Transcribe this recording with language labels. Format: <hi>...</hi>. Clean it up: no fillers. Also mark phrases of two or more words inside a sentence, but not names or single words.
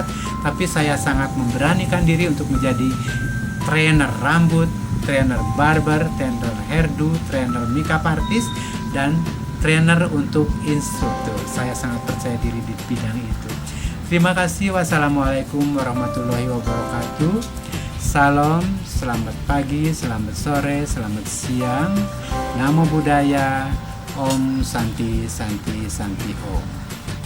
<id>Tapi saya sangat memberanikan diri untuk menjadi trainer rambut, trainer barber, trainer hairdo, trainer</id> <en>makeup artist,</en> <id>dan trainer untuk instruktur. Saya sangat percaya diri di bidang itu. Terima kasih.</id> <ar>والسلام عليكم ورحمة الله وبركاته.</ar> <id>Salam, selamat pagi, selamat sore, selamat siang.</id> <pi>Namo Buddhaya.</pi> <sa>Om Santi Santi Santi Om.</sa>